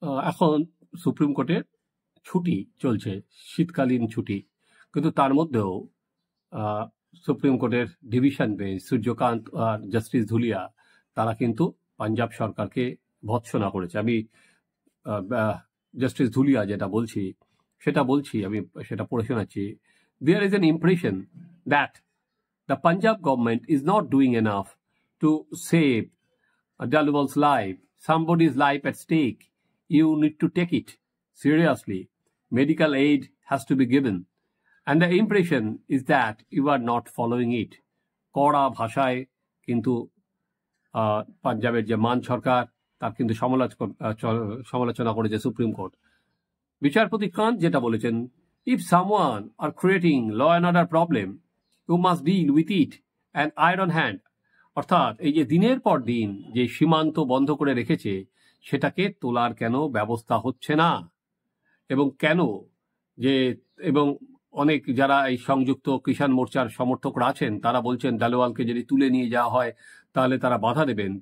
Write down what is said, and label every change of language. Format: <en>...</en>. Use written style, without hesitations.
<bn>এখন সুপ্রিম কোর্টের ছুটি চলছে, শীতকালীন ছুটি, কিন্তু তার মধ্যেও সুপ্রিম কোর্টের ডিভিশন বেঞ্চ সূর্যকান্ত আর জাস্টিস ধুলিয়া তারা কিন্তু পাঞ্জাব সরকারকে ভৎসনা করেছে। আমি জাস্টিস ধুলিয়া যেটা বলছি আমি সেটা পড়ে শোনাচ্ছি।</bn> <en>There is an impression that the Punjab government is not doing enough to save Dalwal's life. Somebody's life at stake. You need to take it seriously. Medical aid has to be given. And the impression is that you are not following it.</en> <bn>কড়া ভাষায় কিন্তু পাঞ্জাবের যে মান সরকার তার কিন্তু সমালোচনা করেছে সুপ্রিম কোর্ট। বিচারপতি কান্ত যেটা বলেছেন,</bn> <en>if someone are creating law and order problem, you must deal with it an iron hand.</en> <bn>অর্থাৎ এই যে দিনের পর দিন যে সীমান্ত বন্ধ করে রেখেছে সেটাকে তোলার কেন ব্যবস্থা হচ্ছে না, এবং কেন এবং অনেক যারা এই সংযুক্ত কিষাণ মোর্চার সমর্থকরা আছেন তারা বলছেন ডালেওয়ালকে যদি তুলে নিয়ে যাওয়া হয় তাহলে তারা বাধা দেবেন।</bn>